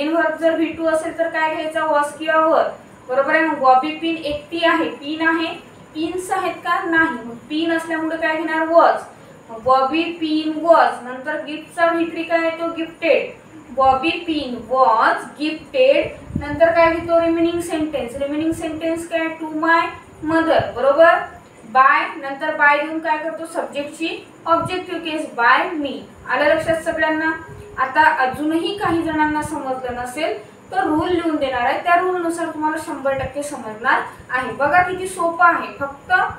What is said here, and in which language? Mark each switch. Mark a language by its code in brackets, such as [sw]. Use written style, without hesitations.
[mr] Main verb जर V2 असेल तर काय घ्यायचा, वॉज किंवा वर। बरोबर आहे। मग बॉबी पिन एकटी आहे, पिन आहे, पिन्स आहेत का, नाही, मग पिन असल्यामुळे काय घेणार, वॉज। [en] मग Bobby been was, [mr] नंतर गिफ्टचा V3 काय आहे, तो [en] Gifted, Bobby been was gifted. [mr] नंतर काय घेतो, रिमेनिंग सेंटेन्स। [en] Remaining sentence काय, to my mother. [mr] बरोबर, बाय, नंतर बाय देऊन काय करतो, सब्जेक्टची ऑब्जेक्टिव्ह केस, [en] By me. [mr] आलं लक्षात सगळ्यांना। आता अजूनही काही जणांना समजलं नसेल तर रूल लिहून देणार आहे, त्या रूल नुसार तुम्हाला 100% समजणार आहे। बघा किती सोपं आहे, फक्त